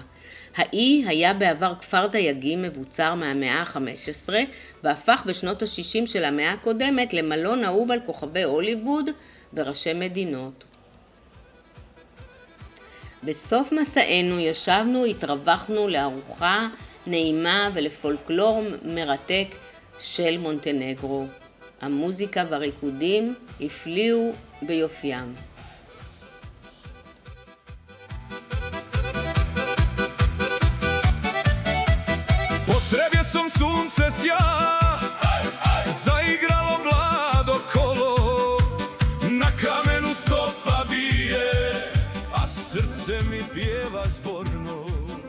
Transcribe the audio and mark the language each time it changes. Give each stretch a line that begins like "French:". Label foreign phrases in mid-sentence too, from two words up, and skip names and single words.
Hebrew: האי היה בעבר כפר דייגים מבוצר מהמאה ה-15 והפך בשנות ה-60 של המאה הקודמת למלון אהוב על כוכבי הוליווד וראשי מדינות. בסוף מסענו ישבנו, התרווחנו לארוחה נעימה ולפולקלור מרתק של מונטנגרו. המוזיקה והריקודים הפליאו ביופיים.
Serbian: Potrebio sam sunce sja, zaigralo mlado kolo, na kamenu stopa bije, a srce mi pjeva zborno.